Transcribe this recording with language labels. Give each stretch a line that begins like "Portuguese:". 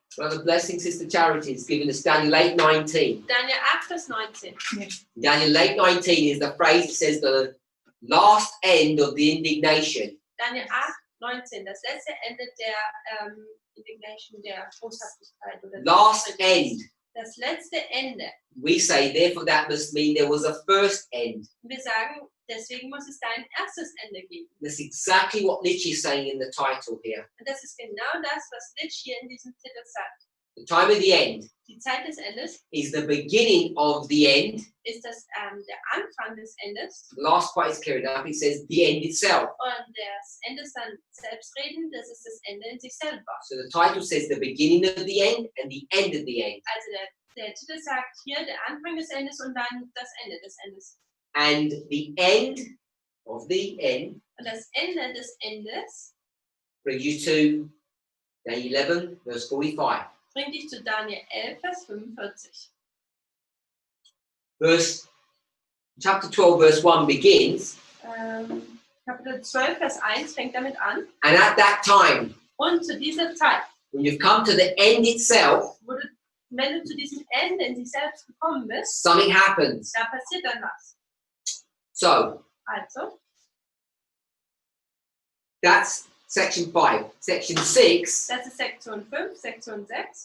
English: Brother Blessing, Sister Charity is giving us Daniel 8:19.
German: Daniel 8, Vers 19.
English: Daniel 8:19 is the phrase that says the last end of the indignation.
German: Daniel 8, 19. Das letzte Ende der Indignation der Boshaftigkeit oder
English: Last end.
German: das letzte Ende.
English: We say, therefore, that must mean there was a first end.
German: Und wir sagen, deswegen muss es da ein erstes Ende geben.
English: That's exactly what Litch is saying in the title here.
German: Und das ist genau das, was Litch hier in diesem Titel sagt.
English: The time of the end
German: Die Zeit des Endes
English: is the beginning of the end.
German: ist das der Anfang des Endes.
English: The last part is carried up. It says the end itself.
German: Und das Ende ist dann selbstredend, das ist das Ende in sich selber.
English: So the title says the beginning of the end and the end of the end.
German: Also der Titel sagt hier der Anfang des Endes und dann das Ende des Endes.
English: And the end of the end
German: Und das Ende des Endes
English: brings you to Daniel 11, verse 45.
German: bringt dich zu Daniel 11, Vers 45.
English: Chapter 12, verse 1 begins,
German: Kapitel 12, Vers 1 fängt damit an.
English: and at that time,
German: Und zu dieser Zeit,
English: when you've come to the end itself,
German: wenn du zu diesem Ende in sich selbst gekommen bist,
English: something happens.
German: da passiert dann was.
English: So
German: Also,
English: that's section 5. Section 6
German: das ist Sektion 5, Sektion 6